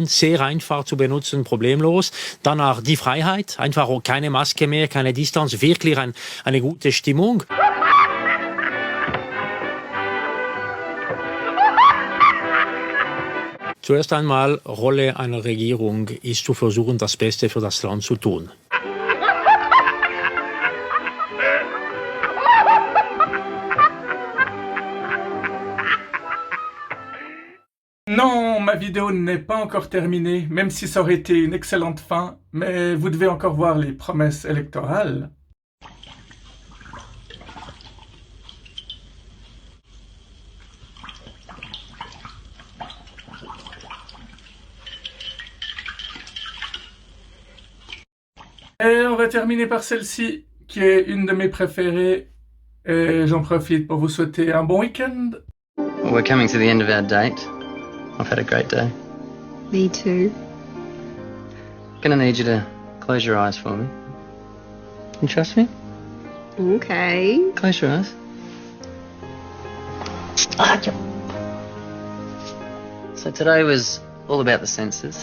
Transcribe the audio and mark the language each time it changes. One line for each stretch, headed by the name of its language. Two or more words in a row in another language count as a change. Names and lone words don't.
German: Sehr einfach zu benutzen, problemlos. Danach die Freiheit, einfach keine Maske mehr, keine Distanz, wirklich eine gute Stimmung. Zuerst einmal, Rolle einer Regierung ist zu versuchen, das Beste für das Land zu tun.
French: Non, ma vidéo n'est pas encore terminée, même si ça aurait été une excellente fin, mais vous devez encore voir les promesses électorales. Et on va terminer par celle-ci, qui est une de mes préférées, et j'en profite pour vous souhaiter un bon week-end.
English: Well, we're coming to the end of our date. I've had a great day. Me too. Gonna need you to close your eyes for me. You trust me? Okay. Close your eyes. So today was all about the senses.